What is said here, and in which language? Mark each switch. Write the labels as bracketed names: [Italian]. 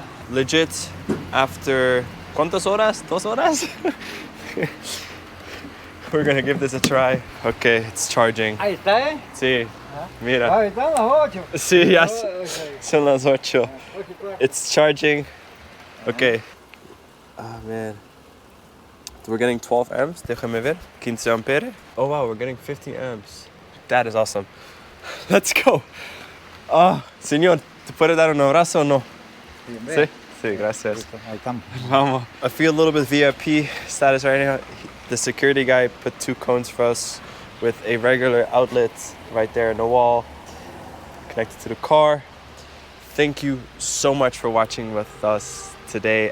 [English] Legit, after [Spanish] ¿cuántas horas? 2 horas? [English] We're gonna give this a try. Okay, it's charging. [Spanish] Ahí está, ¿eh? Sí, mira. Ahí están las 8. Sí, ya [English] Okay. [Spanish] son las 8. [English] It's charging. Okay. Ah, man. We're getting 12 amps. [Spanish] Déjame ver. [English] 15 ampere. Oh, wow, we're getting 50 amps. That is awesome. Let's go. [Spanish] Ah, señor, ¿te puede dar un abrazo o no? Sí. Sí, gracias. Ahí estamos. Vamos. [English] I feel a little bit VIP status right now. The security guy put 2 cones for us with a regular outlet right there in the wall, connected to the car. Thank you so much for watching with us today.